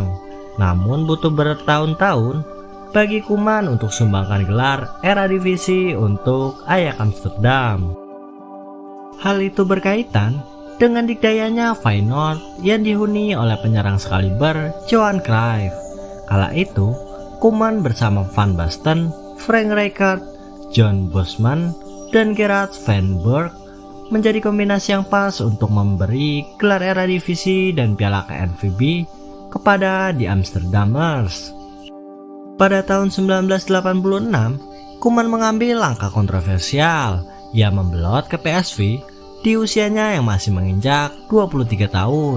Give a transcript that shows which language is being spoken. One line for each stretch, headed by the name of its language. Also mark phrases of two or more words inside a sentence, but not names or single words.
Indonesian: Namun butuh bertahun-tahun bagi Koeman untuk sumbangkan gelar era divisi untuk Ajax Amsterdam. Hal itu berkaitan dengan dikdayanya Feyenoord yang dihuni oleh penyerang sekaliber Johan Cruyff. Kala itu, Koeman bersama Van Basten, Frank Rijkaard, John Bosman, dan Gerard van Berg menjadi kombinasi yang pas untuk memberi gelar era divisi dan piala KNVB kepada The Amsterdammers. Pada tahun 1986, Koeman mengambil langkah kontroversial. Ia membelot ke PSV di usianya yang masih menginjak 23 tahun.